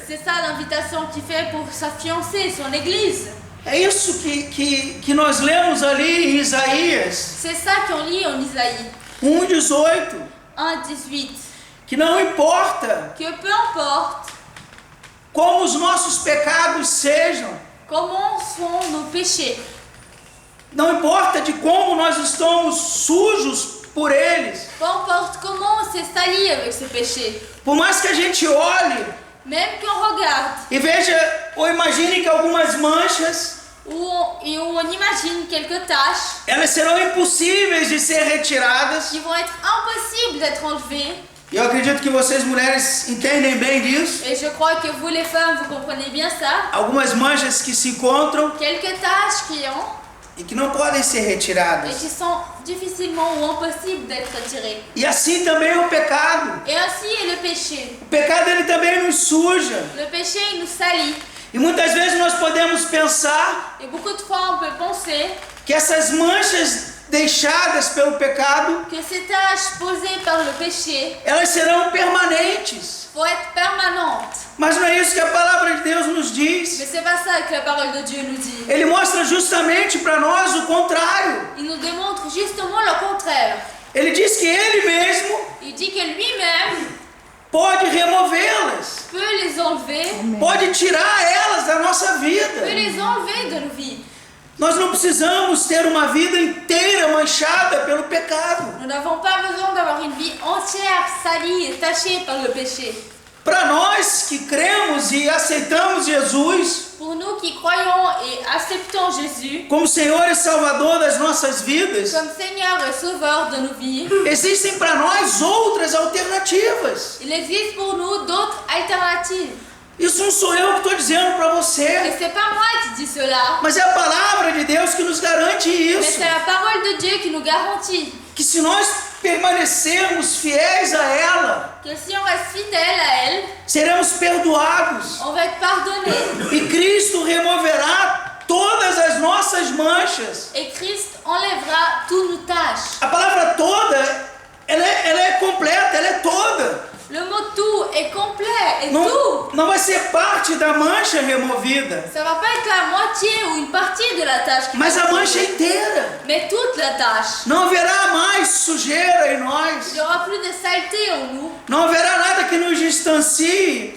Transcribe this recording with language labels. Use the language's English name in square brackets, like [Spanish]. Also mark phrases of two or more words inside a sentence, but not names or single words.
[French] C'est ça l'invitation qu'il fait pour sa fiancée, son église. [Portuguese] É isso que nós lemos ali em Isaías [French] C'est ça qu'on lit en Isaïe 1:18, 1:18. [Portuguese] que não importa [French] Que peu importe [Portuguese] como os nossos pecados sejam, [French] comment sont nos péchés, [Portuguese] não importa de como nós estamos sujos por eles, [French] peu importe comment on s'est sali avec ce péché, [Portuguese] por mais que a gente olhe [French] même qu'on regarde [Portuguese] e veja ou imagine que algumas manchas, [French] et on imagine quelques taches [Portuguese] elas serão impossíveis de ser retiradas. [French] qui vont être impossibles d'être enlevées. [Portuguese] E eu acredito que vocês mulheres entendem bem disso. [French] Et je crois que vous les femmes, vous comprenez bien ça. [Portuguese] Algumas manchas que se encontram [French] Quelques taches qui ont [Portuguese] e que não podem ser [French] et [Portuguese] retiradas. [French] qui sont difficilement ou impossibles d'être retirées. [Portuguese] E assim também o pecado. [French] Et ainsi est le péché. [Portuguese] O pecado ele também nos suja. [French] Le péché, il nous salit. [Portuguese] E muitas vezes nós podemos pensar [French] Et beaucoup de fois, on peut penser [Portuguese] que essas manchas deixadas pelo pecado, [French] que ces taches posées par le péché [Portuguese] elas serão permanentes. [French] vont être permanentes. [Portuguese] Mas não é isso que a palavra de Deus nos diz. [French] Mais c'est pas ça que la parole de Dieu nous dit. [Portuguese] Ele mostra justamente para nós o contrário. [French] Il nous démontre justement le contraire. [Portuguese] Ele diz que ele mesmo [French] Il dit que lui-même [Portuguese] pode removê-las, [French] peut les enlever, [Portuguese] pode tirar elas da nossa [French] peut [Portuguese] vida. [French] les enlever de nos vies. [Portuguese] Nós não precisamos ter uma vida inteira manchada pelo pecado. [French] Nous n'avons pas besoin d'avoir une vie entière salie et tachée par le péché. [Portuguese] Para nós que cremos e aceitamos Jesus [French] Pour nous qui croyons et acceptons Jésus [Portuguese] como Senhor e Salvador das nossas vidas, [French] comme Seigneur et Sauveur de nos vies, [Portuguese] existem para nós outras alternativas. [French] il existe pour nous d'autres alternatives. [Portuguese] Isso não sou eu que estou dizendo para [French] Et [Portuguese] você, [French] c'est pas moi qui dis cela, [Portuguese] mas é a palavra de Deus que nos garante [French] mais [Portuguese] isso. [French] c'est la parole de Dieu qui nous garantit [Portuguese] Que se nós permanecermos fiéis a ela, [French] que si on reste fidèle à elle, [Portuguese] seremos perdoados. [French] on va être pardonné. [Portuguese] E Cristo removerá todas as nossas manchas. [French] Et Christ enlèvera toutes nos tâches. [Portuguese] A palavra toda, ela é completa, ela é toda. [French] Le mot tout est complet et tout. [Portuguese] Não vai ser parte da mancha removida, [French] Ça va pas être la moitié ou une partie de la tâche qui [Portuguese] mas [French] va [Portuguese] a [French] être [Portuguese] mancha [French] enlevée, [Portuguese] inteira. [French] mais toute la tâche. [Portuguese] Não haverá mais sujeira em [French] Il [Portuguese] nós. [French] n'y aura plus de saleté en nous. [Portuguese] Não haverá nada que nos distancie